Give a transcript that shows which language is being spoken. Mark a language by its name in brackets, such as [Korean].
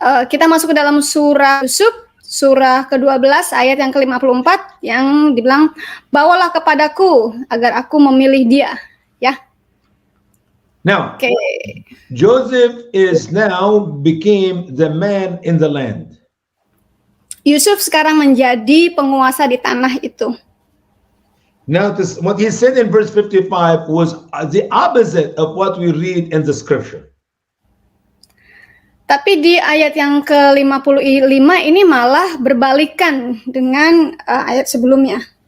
[Indonesian] Kita masuk ke dalam surah Yusuf, surah ke-12 ayat yang ke-54 yang dibilang, bawalah kepadaku agar aku memilih dia, ya. [English] Now, Joseph became the man in the land. [Indonesian] Yusuf sekarang menjadi penguasa di tanah itu. [English] Now, what he said in verse 55 was the opposite of what we read in the scripture. [Indonesian] Tapi di ayat yang ke-55 ini malah berbalikan dengan ayat sebelumnya.